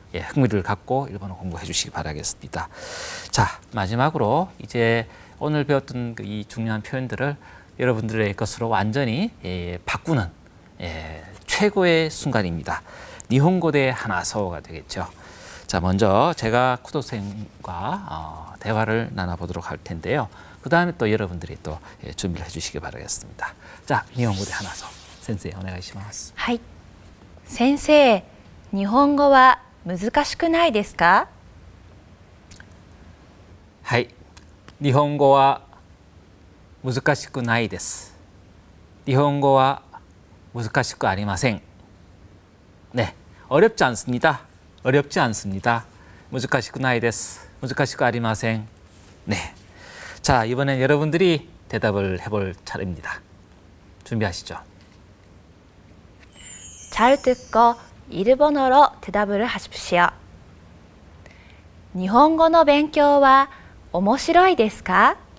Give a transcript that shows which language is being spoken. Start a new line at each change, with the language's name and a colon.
Korean: 예, 흥미를 갖고 일본어 공부해 주시기 바라겠습니다. 자, 마지막으로 이제 오늘 배웠던 이 중요한 표현들을 여러분들의 것으로 완전히 바꾸는 최고의 순간입니다. 니혼고대 하나서가 되겠죠. 자, 먼저 제가 쿠도생과 대화를 나눠보도록 할 텐데요. 그 다음에 또 여러분들이 또 준비를 해주시기 바라겠습니다. 자,
Japanese: 니혼고대 하나서 센세이 오네가이시마스. はい。先生、日本語は難しくないですか？はい。日本語は難しくないです。日本語は難しくありません。
Korean: 네, 어렵지 않습니다. 어렵지 않습니다.
Japanese: 難しくないです. 難しくありません.네.
Korean: 자, 이번엔 여러분들이 대답을 해볼 차례입니다. 준비하시죠. 잘 듣고 일본어로 대답을 하십시오.
Japanese: 日本語の勉強は面白いですか？